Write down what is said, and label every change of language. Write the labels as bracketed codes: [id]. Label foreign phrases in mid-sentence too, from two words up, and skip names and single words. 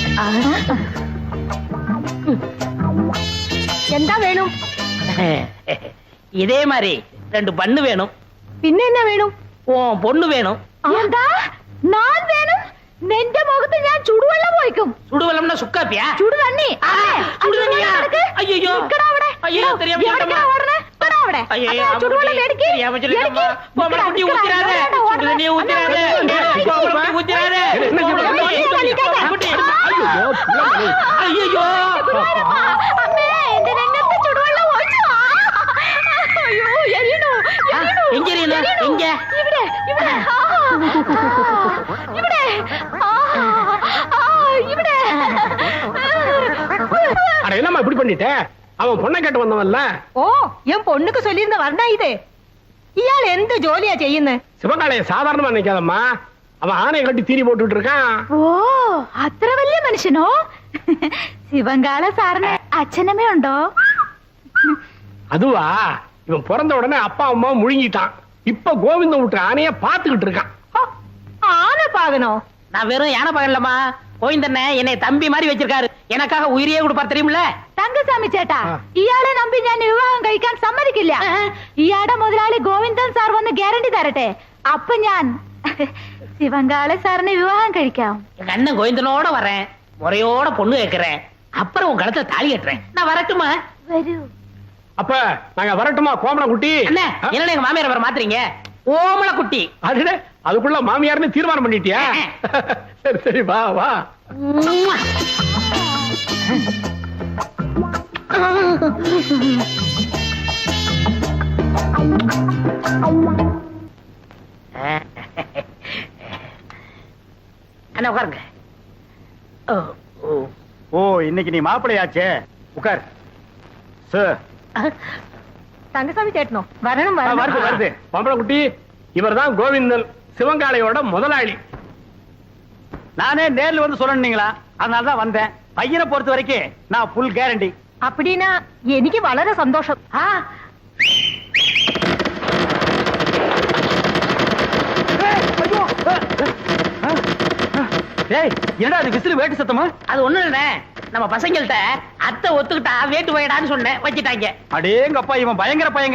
[ml] എന്താ വേണം? [ta] இதே மாதிரி 2 பண்ணு வேணும். [ml] പിന്നെ എന്നാ വേണം? [ta] பொண்ணு வேணும். [ml] എന്താ ഞാൻ വേണം? നിന്റെ മുഖത്ത് ഞാൻ ചുടുവെള്ളം ഒഴിക്കും. [ta] சுடுவெள்ளம்னா சுக்காப்பியா? [ml] ചുടു തണ്ണി. [ta] சுடுதண்ணியா? ஐயோ ஐயோ தெரியாம சுடுவெள்ளம் எடுக்கி. கோமள குட்டி ஊத்திராதே. சுடுதண்ணிய ஊத்திராதே. கோமள குட்டி ஊத்திராதே. ஐயோ [ml] അമ്മേ എന്റെ രംഗത്ത് ചുടുവെള്ളം ഒഴിച്ചു. അയ്യോ എരിയണോ [ta] எங்க எங்க [ml] ഇവിടെ ഇവിടെ ഇവിടെ ഇവിടെ [ta] அட என்னம்மா இப்படி பண்ணிட்ட? அவன் பொண்ணை கேட்டு வந்தவன்ல. [ml] ഓ ഞാൻ പൊണ്ണുക്ക് ചൊല്ലിയിരുന്ന പറഞ്ഞ ഇത്. ഇയാൾ എന്ത് ജോലിയാ ചെയ്യുന്നത്? [ta] சிவகாலைய சாதாரணமா நினைக்காதம்மா. அவன் ஆணையை கட்டி தீனி போட்டுட்டு இருக்கான். [ml] ഓ അത്ര വലിയ മനുഷ്യനോ? ശിവങ്കാല സാറിന് അച്ഛനമ്മേ ഉണ്ടോ? [ta] அதுவா, இவன் பிறந்த உடனே அப்பா அம்மா முழுங்கிட்டான். இப்ப கோவிந்தம் விட்டு ஆணைய பாத்துக்கிட்டு இருக்கான். ஆனை பாகனோ? நான் வெறும் யானை பாகன்லம்மா. கோவிந்தண்ணே என்னை தம்பி மாதிரி வச்சிருக்காரு. எனக்காக உயிரியே கொடுப்பார் தெரியுமில்ல? [ml] തങ്കസ്വാമി ചേട്ടാ, ഇയാളെ നമ്പി ഞാൻ വിവാഹം കഴിക്കാൻ സമ്മതിക്കില്ല. ഇയാളുടെ മുതലാളി ഗോവിന്ദൻ സാർ വന്ന് ഗ്യാരണ്ടി തരട്ടെ. അപ്പൊ ഞാൻ ശിവങ്കാളെ സാറിന് വിവാഹം കഴിക്കാം. [ta] எங்க அண்ணன் கோவிந்தனோட வரேன். முறையோட பொண்ணு கேட்கிறேன். அப்புறம் உங்க கழுத்துல தாலி கட்டுறேன். நான் வரட்டுமா? [ml] വരൂ. [ta] அப்ப நாங்க வரட்டுமா கோமள குட்டி? அண்ணே என்ன எங்க மாமியார் வர மாத்துறீங்க? ஓமள குட்டி. அதுல அதுக்குள்ள மாமியார்னு தீர்மானம் பண்ணிட்டியா? சரி சரி வா வா. அண்ணா உட்காருங்க. ஓ இன்னைக்கு நீ மாப்பிளையாச்சே, உட்கார். சார் [ml] തങ്കസ്വാമി ചേട്ടനോ? വരണം [ta] வருது வருது. கோமள குட்டி, இவர்தான் கோவிந்தன், சிவங்காளையோட முதலாளி. நானே நேர்ல வந்து சொல்லணுங்களா, அதனால தான் வந்தேன். பையனை பொறுத்த வரைக்கும் நான் [en] full guarantee. [ml] அப்படின்னா എനിക്ക് വളരെ സന്തോഷം. [ta] ஏய் என்னடா அது விசில் வேட்டு சத்தமா? அது ஒண்ணு இல்ல, நம்ம பசங்கள்ட்ட அத்தை ஒத்துக்கிட்டா வேட்டு வைடான்னு சொன்னேன், வச்சிட்டாங்க. அடேங்கப்பா, இவன் பயங்கர பையங்க.